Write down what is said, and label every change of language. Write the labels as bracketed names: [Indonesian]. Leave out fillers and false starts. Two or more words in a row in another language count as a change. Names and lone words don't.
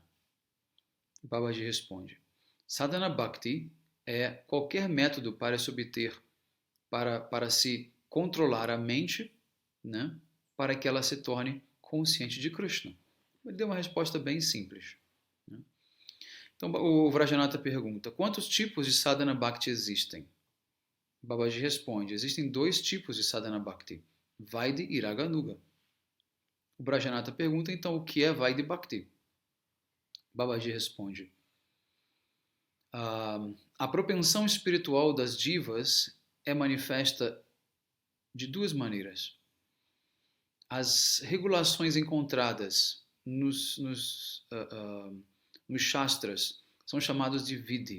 [Portuguese] Babaji responde: [Sanskrit] साधन भक्ति [Portuguese] é qualquer método para se obter, para se controlar a mente, né, para que ela se torne consciente de Krishna. Ele deu uma resposta bem simples, né? Então o Vrajanata pergunta: quantos tipos de [Sanskrit] साधन भक्ति [Portuguese] existem? Babaji responde: existem 2 tipos de [Sanskrit] साधन भक्ति, [Portuguese] Vaidhi e Raganuga. O Vrajanata pergunta então o que é [Sanskrit] वैधी भक्ति? [Portuguese] Babaji responde: a propensão espiritual das divas é manifesta de 2 maneiras. As regulações encontradas nos Shastras são chamadas de Vidhi.